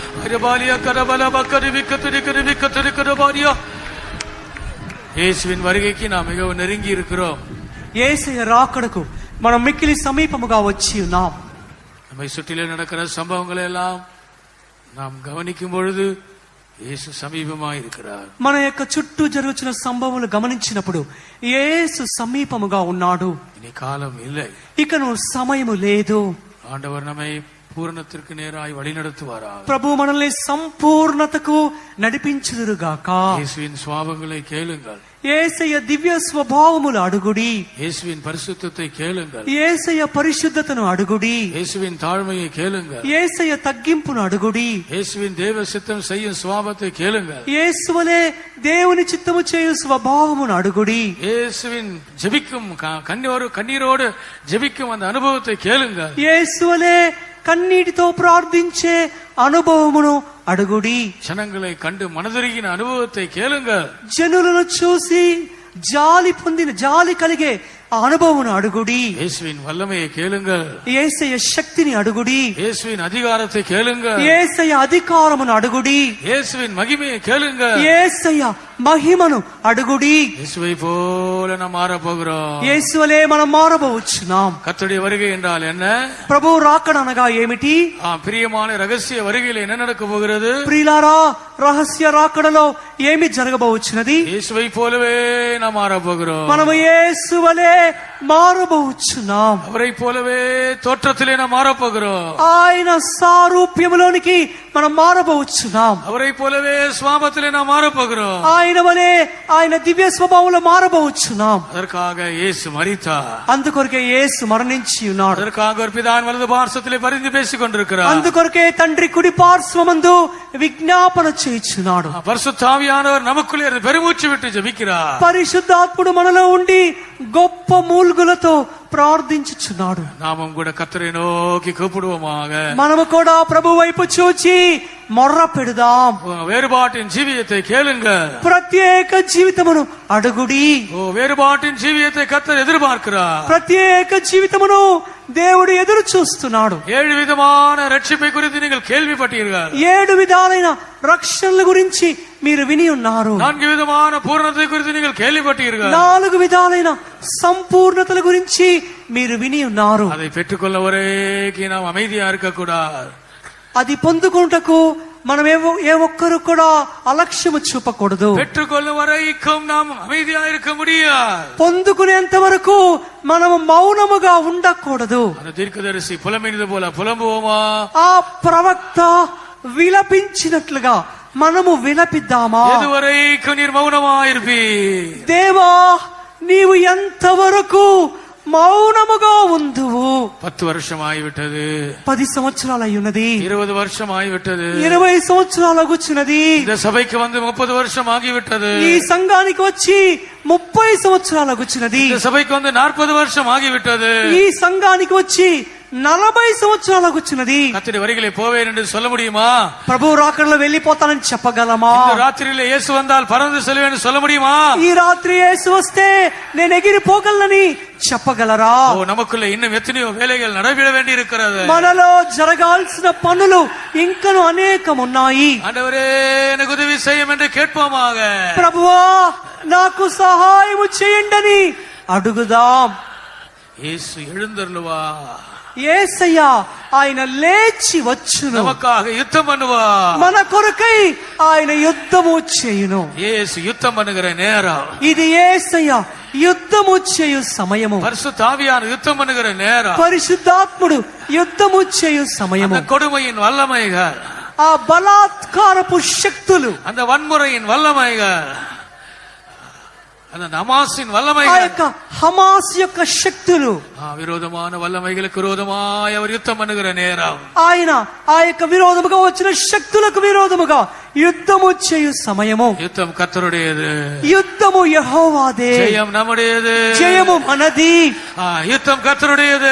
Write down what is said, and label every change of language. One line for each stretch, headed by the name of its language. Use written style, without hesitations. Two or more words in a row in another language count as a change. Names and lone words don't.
Tamil: கிருபாலியா கரபல பக்கரிவி கத்திரி கரபாலியா. యేసుவின் வருகைக்கு நாம் மிகவும் நெருங்கி இருக்கிறோம்.
Telugu: యేసయ్య రాకడకు మనం మిక్కిలి సమీపముగా వచ్చి ఉన్నాం.
Tamil: நம்மை சுற்றிலே நடக்கிற சம்பவங்களை எல்லாம் நாம் கவனிக்கும் பொழுது యేసు సమీపமாய் இருக்கிறார்.
Telugu: మన యొక్క చుట్టూ జరుగుతున్న సంభవములు గమనించినప్పుడు యేసు సమీపముగా ఉన్నాడు.
Tamil: இனி காலம் இல்லை,
Telugu: ఇకను సమయము లేదు.
Tamil: ஆண்டவர் நம்மை పూర్ణத்திற்கு நேராய் வழி நடத்துவாராக.
Telugu: ప్రభు మనల్ని సంపూర్ణతకు నడిపించుదురుగాక.
Tamil: యేసుவின் சுவாபங்களை கேளுங்கள்,
Telugu: యేసయ్య దివ్య స్వభావములు అడుగుడి.
Tamil: యేసుவின் பரிசுத்தத்தை கேளுங்கள்,
Telugu: యేసయ్య పరిశుద్ధతను అడుగుడి.
Tamil: యేసుவின் தாழ்மையை கேளுங்கள்,
Telugu: యేసయ్య తగ్గింపును అడుగుడి.
Tamil: యేసుவின் தேவ சித்தம் செய்யும் சுவாபத்தை கேளுங்கள்,
Telugu: యేసువలే దేవుని చిత్తము చేయు స్వభావమును అడుగుడి.
Tamil: యేசுவின் ஜெபிக்கும் கண்ணீரோடு ஜெபிக்கும் அந்த அனுபவத்தை கேளுங்கள்,
Telugu: యేసువలే కన్నీటితో ప్రార్థించే అనుభవమును అడుగుడి.
Tamil: ஜனங்களை கண்டு மனதுருகின அனுபவத்தை கேளுங்கள்,
Telugu: జనులను చూసి జాలి కలిగే ఆ అనుభవమును అడుగుడి.
Tamil: యేசுவின் வல்லமையை கேளுங்கள்,
Telugu: యేసయ్య శక్తిని అడుగుడి.
Tamil: యేசுவின் அதிகாரத்தை கேளுங்கள்,
Telugu: యేసయ్య అధికారమును అడుగుడి.
Tamil: యేசுவின் மகிமையை கேளுங்கள்,
Telugu: యేసయ్య మహిమను అడుగుడి.
Tamil: இயேசுவை போல நாம் மாற போகிறோம்.
Telugu: యేసువలే మనం మారబోచున్నాం.
Tamil: கர்த்தருடைய வருகை என்றால் என்ன?
Telugu: ప్రభు రాకడ అనగా ఏమిటి?
Tamil: பிரியமான ரகசிய வருகையில் என்ன நடக்க போகிறது?
Telugu: ప్రియులారా, రహస్య రాకడలో ఏమి జరగబోచున్నది?
Tamil: இயேசுவை போலவே நாம் மாற போகிறோம்.
Telugu: మనము యేసువలే మారబోచున్నాం.
Tamil: அவரை போலவே தோற்றத்திலே நாம் மாற போகிறோம்.
Telugu: ఆయన సారూప్యములోనికి మనం మారబోచున్నాం.
Tamil: அவரை போலவே சுவாபத்திலே நாம் மாற போகிறோம்.
Telugu: ఆయన వలే ఆయన దివ్య స్వభావంలో మారబోచున్నాం.
Tamil: அதற்காக இயேசு மரித்தார்.
Telugu: అందుకొరకే యేసు మరణించి ఉన్నాడు.
Tamil: அதற்காக ஒரு பிதான் வலது பார்சத்திலே பரிந்து பேசிக் கொண்டிருக்கிறார்.
Telugu: అందుకొరకే తండ్రి కుడి పార్శ్వమందు విజ్ఞాపన చేయుచున్నాడు.
Tamil: பரிசுத்த ஆவியானவர் நமக்குள்ளே இருந்து பெருமூச்சு விட்டு ஜெபிக்கிறார்.
Telugu: పరిశుద్ధాత్ముడు మనలో ఉండి గొప్ప మూల్గులతో ప్రార్థించుచున్నాడు.
Tamil: நாமும் கூட கர்த்தரை நோக்கி கூப்பிடுவோமாக.
Telugu: మనము కూడా ప్రభు వైపు చూచి మొర్ర పెడదాం.
Tamil: வேறுபாட்டின் ஜீவியத்தை கேளுங்க,
Telugu: ప్రత్యేక జీవితమును అడుగుడి.
Tamil: வேறுபாட்டின் ஜீவியத்தை கர்த்தர் எதிர்பார்க்கிறார்.
Telugu: ప్రత్యేక జీవితమును దేవుడు ఎదురు చూస్తున్నాడు.
Tamil: 7 விதமான ரட்சிப்பை குறித்து நீங்கள் கேள்விப்பட்டீர்கள்.
Telugu: 7 విధాలైన రక్షణల గురించి మీరు విని ఉన్నారు.
Tamil: 4 விதமான பூரணத்தை குறித்து நீங்கள் கேள்விப்பட்டீர்கள்.
Telugu: 4 విధాలైన సంపూర్ణతల గురించి మీరు విని ఉన్నారు.
Tamil: அதை பெற்றுக்கொள்ள வரைக்கும் நாம் அமைதியா இருக்கக்கூடாது.
Telugu: అది పొందుకుంటకు మనం ఏ ఒక్కరు కూడా అలక్ష్యము చూపకూడదు.
Tamil: பெற்றுக்கொள்ளும் வரைக்கும் நாம் அமைதியா இருக்க முடியாது.
Telugu: పొందుకునేంత వరకు మనము మౌనముగా ఉండకూడదు.
Tamil: அந்த தீர்க்கதரிசி புலம்பினது போல புலம்புவோமா?
Telugu: ఆ ప్రవక్త విలపించినట్లుగా మనము విలపిద్దామా?
Tamil: எதுவரைக்கும் நீர் மௌனமா இருப்பீ?
Telugu: దేవా, నీవు ఎంతవరకు మౌనముగా ఉందువు?
Tamil: 10 வருஷம் ஆகிவிட்டது,
Telugu: 10 సంవత్సరాలు అయ్యున్నది,
Tamil: 20 வருஷம் ஆகிவிட்டது,
Telugu: 20 సంవత్సరాలు అగుచున్నది,
Tamil: இந்த சபைக்கு வந்து 30 வருஷம் ஆகிவிட்டது,
Telugu: ఈ సంఘానికి వచ్చి 30 సంవత్సరాలు అగుచున్నది,
Tamil: இந்த சபைக்கு வந்து 40 வருஷம் ஆகிவிட்டது,
Telugu: ఈ సంఘానికి వచ్చి 40 సంవత్సరాలు అగుచున్నది.
Tamil: கர்த்தருடைய வருகையிலே போவேன் என்று சொல்ல முடியுமா?
Telugu: ప్రభు రాకడలో వెళ్ళిపోతానని చెప్పగలమా?
Tamil: இந்த ராத்திரியிலே இயேசு வந்தால் பறந்து செல்வேன் என்று சொல்ல முடியுமா?
Telugu: ఈ రాత్రి యేసు వస్తే నేను ఎగిరిపోగలనని చెప్పగలరా?
Tamil: நமக்குள்ள இன்னும் எத்தனையோ வேலைகள் நடைபெற வேண்டி இருக்கிறது.
Telugu: మనలో జరగాల్సిన పనులు ఇంకను అనేకం ఉన్నాయి.
Tamil: ஆண்டவரே, எனக்கு உதவி செய்யும் என்று கேட்போமாக.
Telugu: ప్రభువా, నాకు సహాయము చేయండి అడుగుదాం.
Tamil: இயேசு எழுந்தருளுவா,
Telugu: యేసయ్య ఆయన లేచి వచ్చును,
Tamil: நமக்காக யுத்தம் பண்ணுவா,
Telugu: మన కొరకై ఆయన యుద్ధము చేయును.
Tamil: இயேசு யுத்தம் பண்ணுகிற நேரம்
Telugu: ఇది యేసయ్య యుద్ధము చేయు సమయము.
Tamil: பரிசுத்த ஆவியான யுத்தம் பண்ணுகிற நேரம்,
Telugu: పరిశుద్ధాత్ముడు యుద్ధము చేయు సమయము.
Tamil: அந்த கொடுமையின் வல்லமைகள்,
Telugu: ఆ బలాత్కారపు శక్తులు,
Tamil: அந்த வன்முறையின் வல்லமைகள், அந்த நமாஸின்
Telugu: ఆ
Tamil: வல்லமைகள்,
Telugu: యొక్క హమాస్ యొక్క శక్తులు,
Tamil: விரோதமான வல்லமைகளுக்கு விரோதமாய் அவர் யுத்தம் பண்ணுகிற நேரம்,
Telugu: ఆయన ఆ యొక్క విరోధముగా వచ్చిన శక్తులకు విరోధముగా యుద్ధము చేయు సమయము.
Tamil: யுத்தம் கர்த்தருடையது,
Telugu: యుద్ధము యెహోవాదే,
Tamil: ஜெயம் நம்முடையது,
Telugu: జయము మనది.
Tamil: யுத்தம் கர்த்தருடையது,